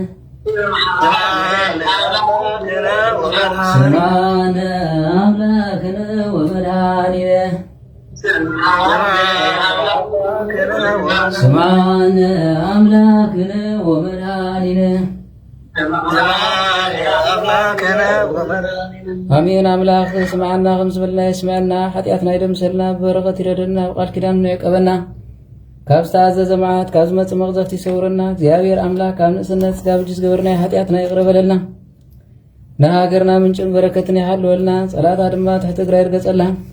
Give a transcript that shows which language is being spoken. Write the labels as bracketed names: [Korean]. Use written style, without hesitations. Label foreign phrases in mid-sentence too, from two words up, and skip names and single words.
[Geez] ስማነ አምላክነ ወመድኃኒነ ስማነ አምላክነ ወመድኃኒነ አሜን። አምላክ [Tigrinya] ስማዕና ከም ዝበልና ይስምዐና፣ ሓጢኣትና ይደምሰልና፣ ብበረኸት ይረድና፣ ብቃል ኪዳኑ ይዕቀበና፣ ካብ ዝተኣዘዘ መዓት ካብ ዝመፅእ መቕዘፍቲ ይሰውረና። እግዚኣብሔር ኣምላክ ካብ ንእስነት ስጋ ብጅ ዝገበርናይ ሓጢኣትና ይቕረበለልና፣ ንሃገርና ምንጭን በረከትን ይሃልወልና፣ ፀላታ ድማ ትሕቲ እግራ ይርገፀላ።